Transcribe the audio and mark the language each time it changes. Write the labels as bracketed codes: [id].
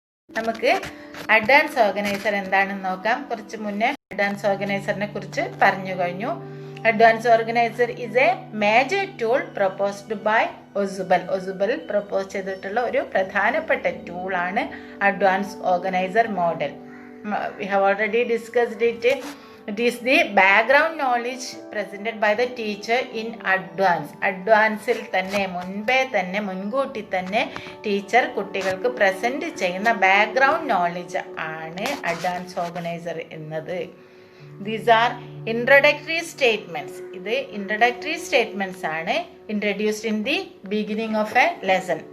[ml] നമുക്ക് advance organiser എന്താണെന്ന് നോക്കാം. കുറച്ച് മുന്നേ അഡ്വാൻസ് ഓർഗനൈസറിനെ കുറിച്ച് പറഞ്ഞു കഴിഞ്ഞു. [en] Advance organiser is a major tool proposed by Ausubel. [ml] Ausubel propose ചെയ്തിട്ടുള്ള ഒരു പ്രധാനപ്പെട്ട ടൂളാണ് advance organiser model. [en] We have already discussed it. It is the background knowledge presented by the teacher in advance. [ml] അഡ്വാൻസിൽ തന്നെ, മുൻകൂട്ടി തന്നെ ടീച്ചർ കുട്ടികൾക്ക് present ചെയ്യുന്ന background knowledge ആണ് അഡ്വാൻസ് ഓർഗനൈസർ എന്നത്. [en] These are introductory statements. ഇത് introductory statements ആണ്, introduced in the beginning of a lesson.